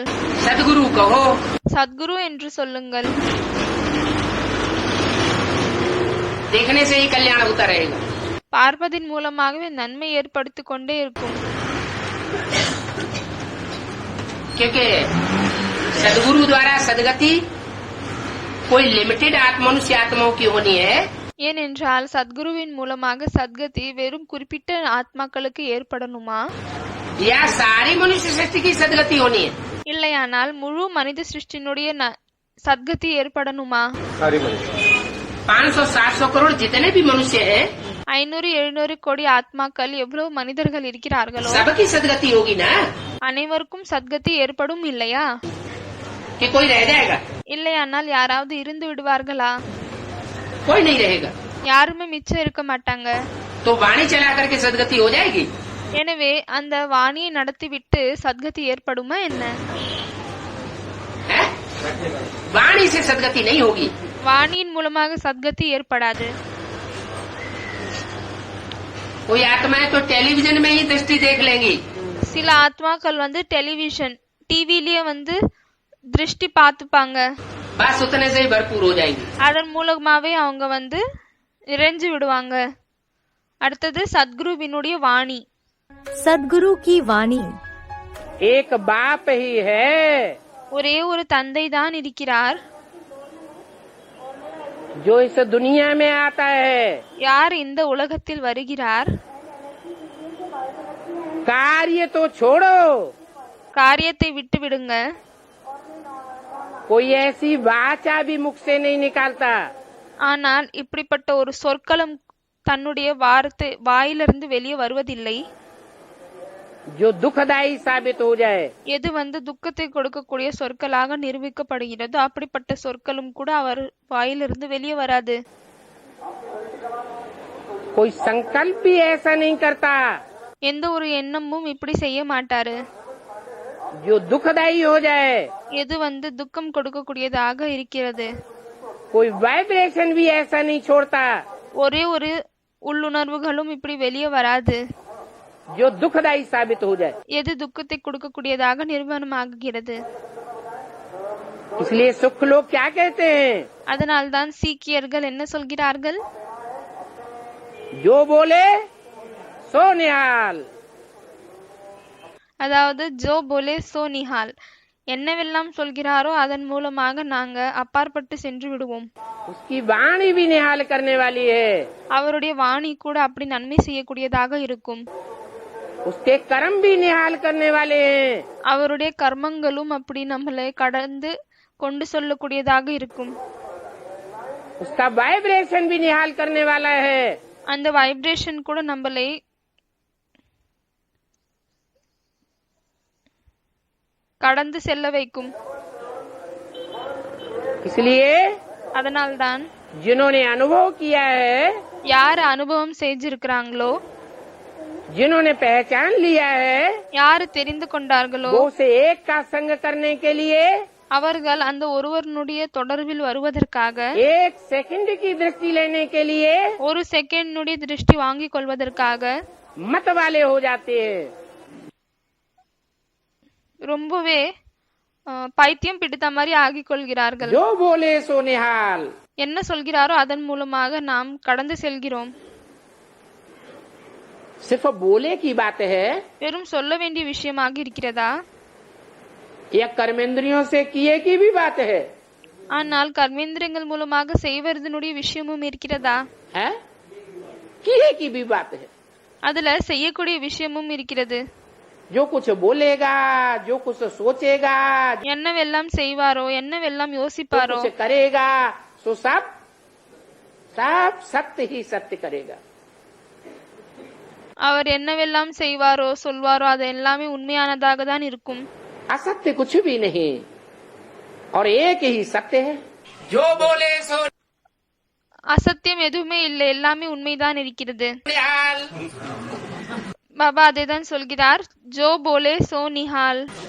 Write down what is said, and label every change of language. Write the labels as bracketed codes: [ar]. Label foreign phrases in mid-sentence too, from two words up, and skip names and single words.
[hi] सदगुरु कहो, [ta] சத்குரு என்று சொல்லுங்கள். [hi] देखने से ही कल्याण होता रहेगा। [ta] பார்ப்பதின் மூலமாகவே நன்மை ஏற்படுத்திக் கொண்டே இருக்கும். [hi] क्योंकि सदगुरु द्वारा सदगति कोई लिमिटेड मनुष्य आत्माओं की होनी है। [ta] ஏனென்றால் சத்குருவின் மூலமாக சத்கதி வெறும் குறிப்பிட்ட ஆத்மாக்களுக்கு ஏற்படணுமா? [hi] या सारी मनुष्य सृष्टि की सदगति होनी है? [ta] இல்லையானால் முழு மனித சிருஷ்டினுடைய சத்கதி ஏற்படணுமா? [hi] सारी मनुष्य 500-700 करोड़ जितने भी मनुष्य हैं [ta] 500-700 கோடி ஆத்மாக்கள் எவ்வளவு மனிதர்கள் இருக்கிறார்களோ [hi] सबकी सदगति होगी ना? [ta] அனைவருக்கும் சத்கதி ஏற்படும் இல்லையா? [hi] कि कोई रह जाएगा? [ta] இல்லையானால் யாராவது இருந்து விடுவார்களா? [hi] कोई नहीं रहेगा। [ta] யாருமே மிச்சம் இருக்க மாட்டாங்க. [hi] तो वाणी चला करके सदगति हो जाएगी? [ta] எனவே அந்த வாணியை நடத்திவிட்டு சத்கதி ஏற்படுமா என்ன? [hi] है? वाणी से सदगति नहीं होगी। [ta] வாணியின் மூலமாக சத்கதி ஏற்படாது. [hi] कोई आत्माएं तो टेलीविजन में ही दृष्टि देख लेंगी। [ta] சில ஆத்மாக்கள் டெலிவிஷன் டிவிலேயே திருஷ்டி பார்த்துப்பாங்க. [hi] बस उतने से ही भरपूर हो जाएंगी। [ta] அதன் மூலமாவே அவங்க நிறைஞ்சு விடுவாங்க. அடுத்தது சத்குருவினுடைய வாணி. [hi] सदगुरु की वाणी। एक बाप ही है [ta] ஒரே ஒரு தந்தை தான் இருக்கிறார். [hi] जो इस दुनिया में आता है। [ta] யார் இந்த உலகத்தில் வருகிறார்? [hi] कार्य तो छोड़ो, [ta] காரியத்தை விட்டு விடுங்க. [hi] कोई ऐसी वाचा भी मुख से नहीं निकालता [ta] ஆனால் இப்படிப்பட்ட ஒரு சொற்களும் தன்னுடைய வாயிலிருந்து வெளியே வருவதில்லை. [hi] जो दुखदायी साबित हो जाए। [ta] எது துக்கத்தை கொடுக்கக்கூடிய சொற்களாக நிரூபிக்கப்படுகிறதோ அப்படிப்பட்ட சொற்களும் கூட அவர் வாயிலிருந்து வெளியே வராது. [hi] कोई संकल्प भी ऐसा नहीं करता [ta] எந்த ஒரு எண்ணமும் இப்படி செய்ய மாட்டாரு. [hi] जो दुखदायी हो जाए। [ta] எது துக்கம் கொடுக்கக்கூடியதாக இருக்கிறது. [hi] कोई वाइब्रेशन भी ऐसा नहीं छोड़ता [ta] ஒரே ஒரு உள்ளுணர்வுகளும் இப்படி வெளியே வராது. [hi] जो दुखदायी साबित हो जाए। [ta] எது துக்கத்தை கொடுக்கக்கூடியதாக நிரூபணமாகிறது. [hi] इसलिए सुख लोग क्या कहते हैं? [ta] அதனால்தான் சீக்கியர்கள் என்ன சொல்கிறார்கள்? [hi] जो बोले सो निहाल। [ta] அதாவது [hi] जो बोले सो निहाल, [ta] என்னவெல்லாம் சொல்கிறாரோ அதன் மூலமாக நாங்க அப்பாற்பட்டு சென்று விடுவோம். [hi] उसकी वाणी भी निहाल करने वाली है। [ta] அவருடைய வாணி கூட அப்படி நன்மை செய்யக்கூடியதாக இருக்கும். [hi] उसके कर्म भी निहाल करने वाले हैं। [ta] அவருடைய கர்மங்களும் அப்படி நம்மளை கடந்து கொண்டு சொல்லக்கூடியதாக இருக்கும். [hi] उसका वाइब्रेशन भी निहाल करने वाला है। [ta] அந்த வைப்ரேஷன் கூட நம்மளை கடந்து செல்ல வைக்கும். [hi] इसलिए [ta] அதனால்தான் [hi] जिन्होंने अनुभव किया है [ta] யார் அனுபவம் செஞ்சிருக்கிறாங்களோ [hi] जिन्होंने पहचान लिया है [ta] யாரு தெரிந்து கொண்டார்களோ [hi] वो उसे एक का संग करने के लिए [ta] அவர்கள் அந்த ஒருவனுடைய தொடர்பில் வருவதற்காக [hi] एक सेकंड की दृष्टि लेने के लिए [ta] ஒரு செகண்டுடைய திருஷ்டி வாங்கிக் கொள்வதற்காக [hi] मत वाले हो जाते हैं। [ta] ரொம்பவே பைத்தியம் பிடித்த மாதிரி ஆகிக் கொள்கிறார்கள்। [hi] जो बोले सो निहाल, [ta] என்ன சொல்கிறாரோ அதன் மூலமாக நாம் கடந்து செல்கிறோம்। [hi] सिर्फ बोले की बात है [ta] வெறும் சொல்ல வேண்டிய விஷயமாக இருக்கிறதா, [hi] या कर्मेंद्रियों से किए की भी बात है? [ta] ஆனால் கர்மேந்திரங்கள் மூலமாக செய்வதனுடைய விஷயமும் இருக்கிறதா, [hi] है किए की भी बात है। [ta] அதுல செய்யக்கூடிய விஷயமும் இருக்கிறது। [hi] जो कुछ बोलेगा, जो कुछ सोचेगा, [ta] என்னவெல்லாம் செய்வாரோ, என்னவெல்லாம் [hi] जो [ta] யோசிப்பாரோ, [hi] कुछ करेगा, सो सब सत्य ही सत्य करेगा। [ta] அவர் என்னவெல்லாம் செய்வாரோ சொல்வாரோ அது எல்லாமே உண்மையானதாக தான் இருக்கும்। [hi] असत्य कुछ भी नहीं और एक ही सत्य है। जो बोले सो [ta] அசத்தியம் எதுவுமே இல்லை, எல்லாமே உண்மைதான் இருக்கிறது। [hi] निहाल, [ta] பாபா அதேதான் சொல்கிறார், [hi] जो बोले सो निहाल।